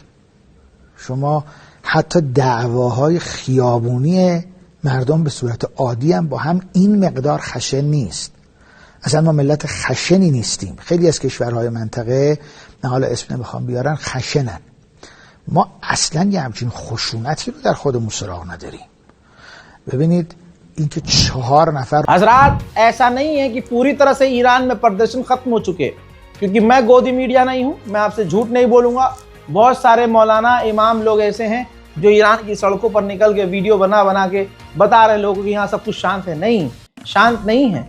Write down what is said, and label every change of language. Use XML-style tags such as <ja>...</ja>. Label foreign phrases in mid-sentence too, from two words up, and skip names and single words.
<fa>شما حتی دعواهای خیابونی مردم به صورت عادی هم با هم این مقدار خشن نیست. اصلا ما ملت خشنی نیستیم. خیلی از کشورهای منطقه، نه حالا اسم نمیخوام بیارن، خشنن. ما اصلا یه همچین خشونتی رو در خودمون سراغ نداریم. ببینید اینکه 4 نفر</fa> <hi>हजरात, ऐसा नहीं है कि पूरी तरह से ईरान में प्रदर्शन खत्म हो चुके, क्योंकि मैं गोदी मीडिया नहीं हूं, मैं आपसे झूठ नहीं बोलूंगा। बहुत सारे मौलाना इमाम लोग ऐसे हैं जो ईरान की सड़कों पर निकल के वीडियो बना के बता रहे लोगों कि यहाँ सब कुछ शांत है। नहीं, शांत नहीं है।</hi>